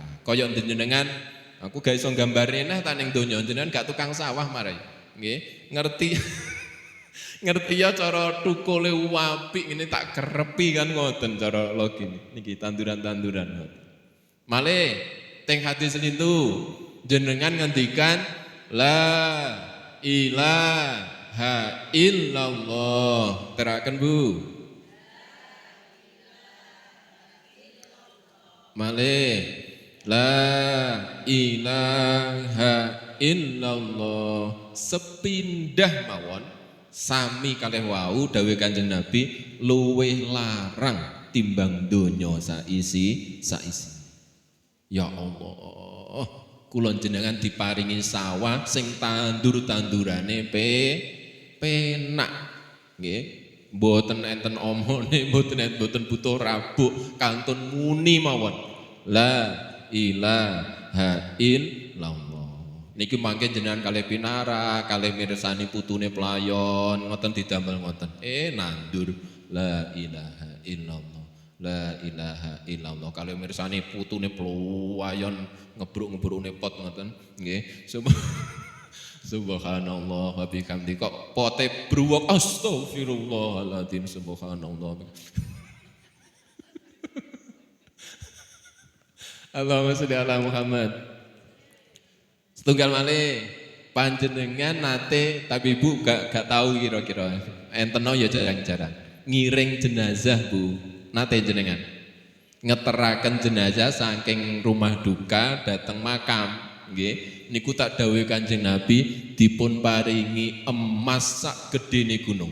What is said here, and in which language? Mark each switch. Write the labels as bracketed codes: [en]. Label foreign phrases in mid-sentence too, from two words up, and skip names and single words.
[jv] Kaya jenengan aku gak iso gambare nah ta ning donya jenengan gak tukang sawah marai. Nggih, ngerti ya cara tukule apik ngene tak kerepi kan ngoten cara logine. Niki tanduran-tanduran. Malih teng hadis lintu jenengan ngendikan [ar] لا إله إلا الله. [jv] Teraken Bu. [ar] Malih لا إله إلا الله. [jv] Sepindah mawon sami kalih wau dawuh Kanjeng Nabi luweh larang timbang donya saisi. Ya Allah, kula jenengan diparingi sawah sing tandur-tandurane penak. Nggih, mboten enten omone, mboten butuh rabuk, kantun muni mawon. [ar] لا إله إلا الله. [jv] Niki mangke jenengan kalih pinara, kalih mirsani putune pelayon, ngoten didamel ngoten. [ar] Nandur لا إله إلا الله. لا إله إلا الله. [jv] Kalih mirsani putune pelayon ngebruk-ngebrukne pot ngoten. Nggih. [ar] سبحان الله وبحمده. [jv] Kok pote bruwok [ar] أستغفر الله العظيم سبحان الله. اللهم صل على محمد. [jv] Setunggal malih panjenengan nate tapi Bu gak tahu kira-kira enteno ya jarang-jarang ngiring jenazah Bu nate jenengan ngeteraken jenazah saking rumah duka dateng makam nggih niku tak dawuh Kanjeng Nabi dipun paringi emas sak gedene gunung.